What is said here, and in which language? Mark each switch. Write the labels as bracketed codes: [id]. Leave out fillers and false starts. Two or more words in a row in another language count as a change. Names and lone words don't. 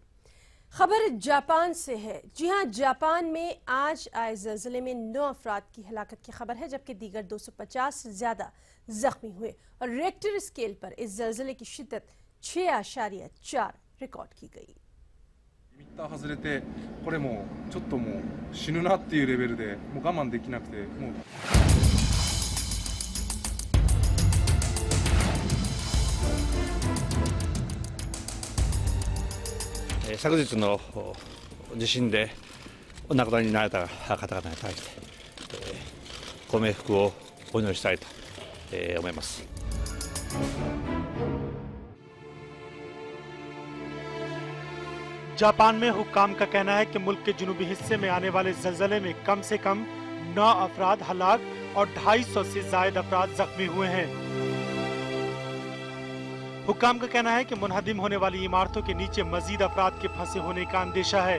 [ur] خبر جاپان سے ہے. جی ہاں، جاپان میں آج آئے زلزلے میں 9 افراد کی ہلاکت کی خبر ہے، جبکہ دیگر 250 سے زیادہ زخمی ہوئے اور [en] Richter scale [ur] پر اس زلزلے کی شدت 6.4 ریکارڈ کی گئی. [ja] リミッター外れて、これもうちょっともう死ぬなっていうレベルでもう我慢できなくてもう。昨日の地震でお亡くなりになられた方々に対してご冥福をお祈りしたいと思います。 [ur] جاپان میں حکام کا کہنا ہے کہ ملک کے جنوبی حصے میں آنے والے زلزلے میں کم سے کم 9 افراد ہلاک اور 250 سے زائد افراد زخمی ہوئے ہیں. حکام کا کہنا ہے کہ منہدم ہونے والی عمارتوں کے نیچے مزید افراد کے پھنسے ہونے کا اندیشہ ہے.